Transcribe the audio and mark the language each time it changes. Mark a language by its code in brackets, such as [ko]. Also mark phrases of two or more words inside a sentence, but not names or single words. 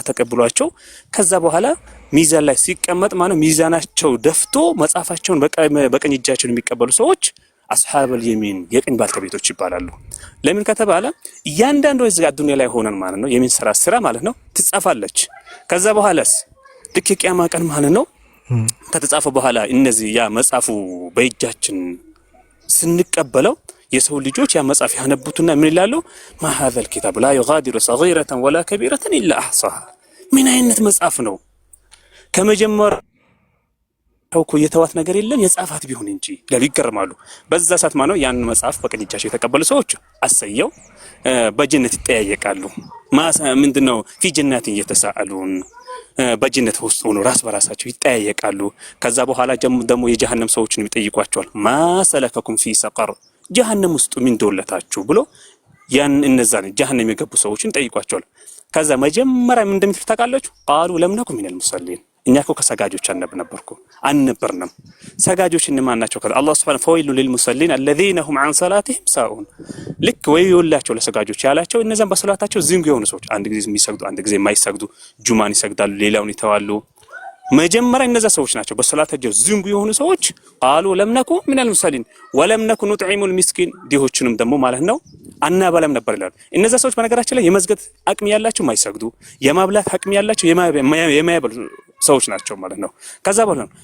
[am] ተቀብሏቸው ከዛ በኋላ ሚዛን ላይ ሲቀመጥ ማለት ሚዛናቸው ደፍቶ መጻፋቸውን በቀኝ እጃቸው የሚቀበሉ ሰዎች [ar] أصحاب اليمين [am] የቀኝ ባልተቤቶች ይባላሉ። ለምን ከተባለ እያንዳንዱ እዚህ አዱንያ ላይ ሆነን ማለት ነው የሚን ስራ ማለት ነው ትጻፋለች። ከዛ በኋላስ ልክ የቂያማ ቀን ማለት ነው ከተጻፈ በኋላ እነዚህ ያ መጻፉ በእጃችን ስንቀበለው የሰው ልጆች ያ መጽሐፍ ያነቡትና ምን ይላሉ? [ar] ማ هذا الكتاب لا يغادر صغيرة ولا كبيرة إلا أحصاها። [am] ምን አይነት መጽሐፍ ነው? ከመጀመሪያው እኮ የተዋት ነገር የለም የጻፋት ቢሆን እንጂ ለሉ ይገርማሉ። በዛ ሰዓት ማለት ነው ያን መጽሐፍ በቀኝ እጃቸው የተቀበሉ ሰዎች አሰየው በጀነት ይጠያየቃሉ። ምንድነው [ar] في جنات يتساءلون [am] በጀነት ውስጥ ሆኖ ራስ በራሳቸው ይጠያየቃሉ። ከዛ በኋላ ደግሞ የጀሃነም ሰዎችን ይጠይቋቸዋል። [ar] ما سلككم في سقر [am] ጀሃነም ውስጥ ምን ደውለታችሁ ብሎ ያን እነዛን ጀሃነም የገቡ ሰዎችን ጠይቋቸዋል። ከዛ መጀመሪያ ምን እንደምትል ታውቃላችሁ? [ar] قالوا لم نك من المصلين [am] እኛ እኮ ከሰጋጆች አልነበርንም። ሰጋጆች እነማን ናቸው? አላህ Subhanahu [ar] فويل للمصلين الذين هم عن صلاتهم ساهون [am] ልክ ወዮላቸው ለሰጋጆች ያላቸው እነዛን በሰላታቸው ዝንጉ የሆኑ ሰዎች አንድ ጊዜ የሚሰግዱ አንድ ጊዜ የማይሰግዱ ጁማን ይሰግዳሉ ሌላውን ይተዋሉ። መጀመሪያ እነዛ ሰዎች ናቸው በሰላታቸው ዝንጉ የሆኑ ሰዎች [ar] قالوا لم نك من المصلين ولم نك نطعم المسكين [am] ዲሆችንም ደግሞ ማለት ነው አናበላም ነበር ይላሉ። እነዛ ሰዎች በነገራችን ላይ የመዝገት አቅም ያላቸው የማይሰግዱ የማብላት አቅም ያላቸው የማያበሉ ሰዎች ናቸው ማለት ነው። ከዛ በኋላ